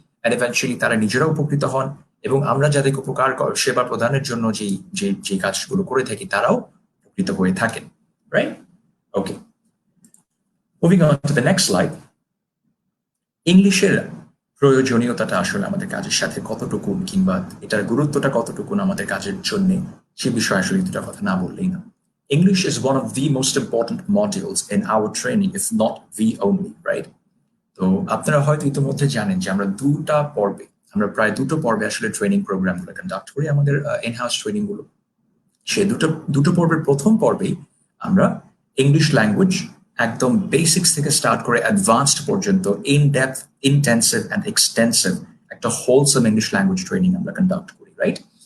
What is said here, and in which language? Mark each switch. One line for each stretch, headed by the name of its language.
Bangla: And eventually তারা নিজেরাও উপকৃত হন এবং আমরা যাদেরকে উপকার সেবা প্রদানের জন্য যে কাজগুলো করে থাকি তারাও উপকৃত হয়ে থাকেন, right? Okay,
English: Moving on to the next slide.
Bangla: ইংলিশের প্রয়োজনীয়তাটা আসলে আমাদের কাজের সাথে কতটুকু কিংবা এটার গুরুত্বটা কতটুকু আমাদের কাজের জন্য সে বিষয়ে আসলে দুটা কথা না বললেই না।
English: English is one of the most important modules in our training, if not the only, right?
Bangla: তো আপনারা হয়তো ইতিমধ্যে জানেন যে আমরা প্রায় দুটো পর্বে আসলে ট্রেনিং প্রোগ্রামগুলো কন্ডাক্ট করি আমাদের ইনহাউস ট্রেনিং গুলো। সে দুটো পর্বের প্রথম পর্বেই আমরা ইংলিশ ল্যাঙ্গুয়েজ একদম বেসিক্স থেকে স্টার্ট করে অ্যাডভান্সড পর্যন্ত
English: in depth, intensive and extensive
Bangla: একটা হোলসাম ইংলিশ ল্যাঙ্গুয়েজ ট্রেনিং আমরা কন্ডাক্ট করি, রাইট?